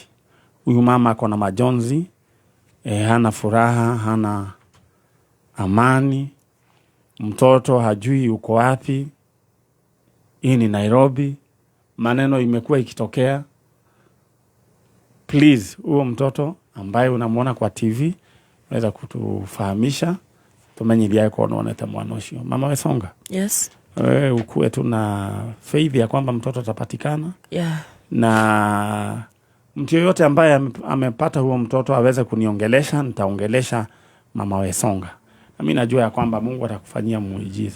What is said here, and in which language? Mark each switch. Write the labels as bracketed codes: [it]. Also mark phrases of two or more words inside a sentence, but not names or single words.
[sw] Huyu mama ako na majonzi, hana furaha, hana amani, mtoto hajui uko wapi. Hii ni Nairobi, maneno imekuwa ikitokea. Please, huo mtoto ambaye unamuona kwa TV, weza kutufahamisha, [ki] tumenyilia kwa onete mwana ucio. [sw] Mama Wesonga. [en] Yes. [sw] Ukue tu na faith ya kwamba mtoto atapatikana. [en] Yeah. [sw] Na mtu yoyote ambaye amepata huo mtoto aweze kuniongelesha, nitaongelesha Mama Wesonga. Na mimi najua ya kwamba Mungu atakufanyia muujiza.